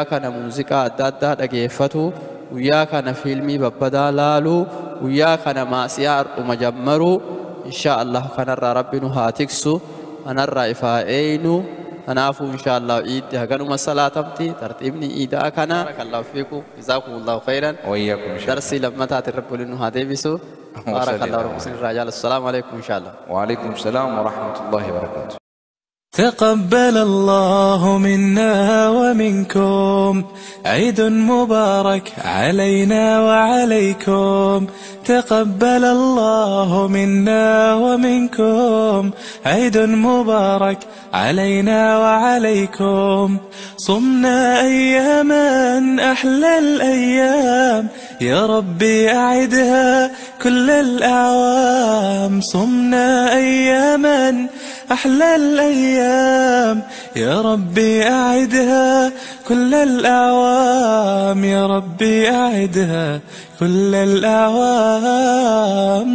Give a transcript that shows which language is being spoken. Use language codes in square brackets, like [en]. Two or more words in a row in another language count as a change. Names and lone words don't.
[om] kana muuziqaa adda addaa dhageeffatu guyyaa kana fiilmii babbadaa laalu guyyaa kana maasiyaa ardhuma jammaru inshaallah kanarraa rabbi nu haa tiksu kanarraa ifaa eeynu kanaafu inshaallah iiddi haganuma salaatamti tartiibni iidaa kana [ar] بارك الله فيكم جزاكم الله خيرا [om] darsii lammataati rabbi waliin nu haa deebisu barakallahu rabbi isin irraa jaalatu [ar] سلام عليكم إن شاء الله وعليكم السلام ورحمة الله وبركاته. تقبل الله منا ومنكم عيد مبارك علينا وعليكم تقبل الله منا ومنكم عيد مبارك علينا وعليكم صمنا أياما أحلى الأيام يا ربي أعدها كل الأعوام صمنا أياما أحلى الأيام يا ربي أعدها كل الأعوام يا ربي أعدها كل الأعوام.